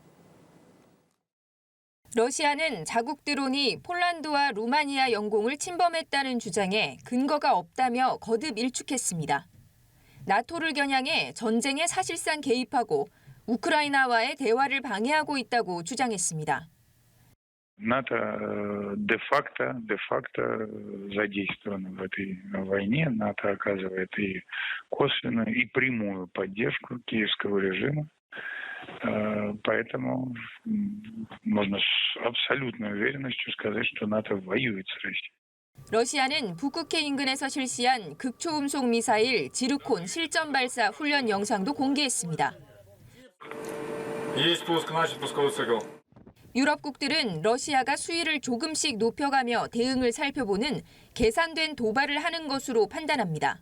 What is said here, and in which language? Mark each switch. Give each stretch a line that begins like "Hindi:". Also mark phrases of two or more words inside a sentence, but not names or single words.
Korean: 강은나래 기자입니다. 러시아는 자국 드론이 폴란드와 루마니아 영공을 침범했다는 주장에 근거가 없다며 거듭 일축했습니다. 나토를 겨냥해 전쟁에 사실상 개입하고 우크라이나와의 대화를 방해하고 있다고 주장했습니다.
Russian: НАТО де-факто задействовано в этой войне. НАТО оказывает и косвенную, и прямую поддержку киевского режима. Поэтому можно с абсолютной уверенностью сказать, что НАТО воюет с Россией.
Korean: 러시아는 북극해 인근에서 실시한 극초음속 미사일 지르콘 실전 발사 훈련 영상도 공개했습니다. 유럽국들은 러시아가 수위를 조금씩 높여가며 대응을 살펴보는 계산된 도발을 하는 것으로 판단합니다.